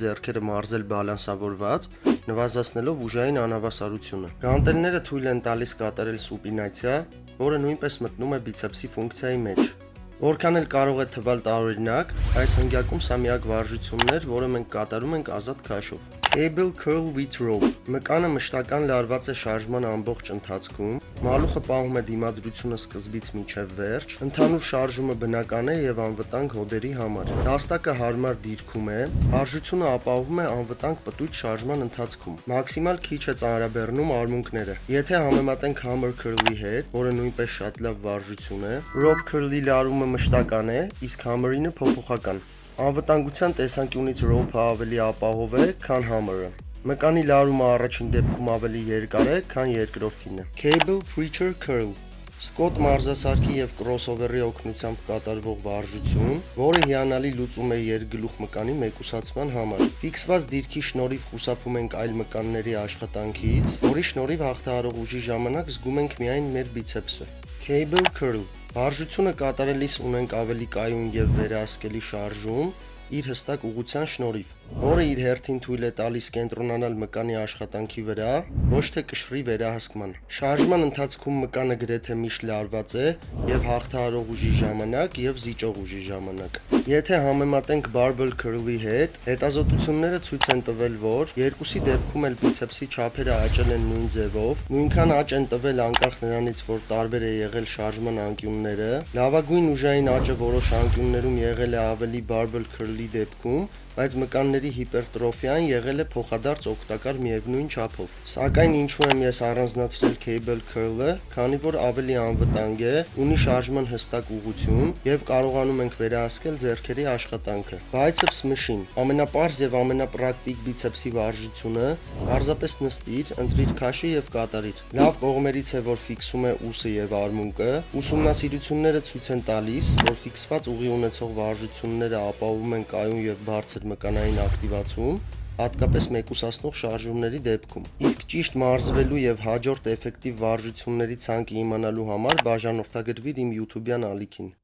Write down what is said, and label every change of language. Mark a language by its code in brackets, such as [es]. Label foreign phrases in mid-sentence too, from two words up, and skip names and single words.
[hy] ձեռքերը մարզել բալանսավորված, նվազեցնելով ուժային անհավասարությունը։ Գանտելները թույլ են տալիս կատարել սուպինացիա, որը նույնպես մտնում է բիցեպսի ֆունկցիայի մեջ։ Որքան էլ կարող է թվալ տարօրինակ, այս հնգյակում սա միակ վարժությունն էր, որը մենք կատարում ենք ազատ քաշով։ [en] Cable curl with rope [hy] մկանը մշտական լարված է շարժման ամբողջ ընթացքում, մալուխը պահում է դիմադրությունը սկզբից մինչև վերջ, ընդհանուր շարժումը բնական է եւ անվտանգ հոդերի համար։ Դաստակը հարմար դիրքում է, վարժությունը ապահովում է անվտանգ պտույտ շարժման ընթացքում։ Մաքսիմալ քիչ է ծանրաբեռնում արմունկները։ Եթե համեմատենք [en] hammer curl- [hy] ի հետ, որը նույնպես շատ լավ վարժություն է, [en] rope curl- [hy] ի լարումը մշտական է, իսկ hammer-ինը փոփոխական։ Անվտանգության տեսանկյունից rope-ը ավելի ապահով է, քան hammer-ը։ Մկանի լարումը առաջին դեպքում ավելի երկար է, քան երկրորդինը։ [en] Cable preacher curl [hy] Սկոտ մարզասարքի եւ կրոսովերի օգնությամբ կատարվող վարժություն, որը հիանալի լուծում է երկգլուխ մկանի մեկուսացման համար։ Ֆիքսված դիրքի շնորհիվ խուսափում ենք այլ մկանների աշխատանքից, որի շնորհիվ հաղթահարող ուժի ժամանակ զգում ենք միայն մեր բիցեպսը։ [en] Cable curl [hy] վարժությունը կատարելիս ունենք ավելի կայուն եւ վերահսկելի շարժում իր հստակ ուղղության շնորհիվ, որը իր հերթին թույլ է տալիս կենտրոնանալ մկանի աշխատանքի վրա, ոչ թե կշռի վերահսկման։ Շարժման ընթացքում մկանը գրեթե միշտ լարված է եւ հաղթահարող ուժի ժամանակ եւ զիջող ուժի ժամանակ։ Եթե համեմատենք [en] barbell curl- [hy] ի հետ, հետազոտությունները ցույց են տվել, որ երկուսի դեպքում էլ բիցեպսի չափերը աճել են նույն ձևով, նույնքան աճ են տվել անկախ նրանից, որ տարբեր է եղել շարժման անկյունները։ Լավագույն ուժային աճը որոշ անկյուններում եղել է ավելի [en] barbell curl- [hy] ի դեպքում, բայց մկանների հիպերտրոֆիան եղել է փոխադարձ օգտակար միևնույն չափով։ Սակայն ինչու եմ ես առանձնացրել [en] cable curl- [hy] ը, քանի որ ավելի անվտանգ է, ունի շարժման հստակ ուղղություն եւ կարողանում ենք վերահսկել ձեռքերի աշխատանքը։ [en] Biceps machine [hy] ամենապարզ եւ ամենապրակտիկ բիցեպսի վարժությունը, պարզապես նստիր, ընտրիր քաշը եւ կատարիր։ Լավ կողմերից է, որ ֆիքսում է ուսը եւ արմունկը։ Ուսումնասիրությունները ցույց են տալիս, որ ֆիքսված ուղի ունեցող վարժությունները ապահովում են կայուն եւ բարձր մկանային ակտիվացում, հատկապես մեկուսացնող շարժումների դեպքում։ Իսկ ճիշտ մարզվելու եւ հաջորդ էֆեկտիվ վարժությունների ցանկը իմանալու համար բաժանորդագրվիր իմ YouTube-յան ալիքին։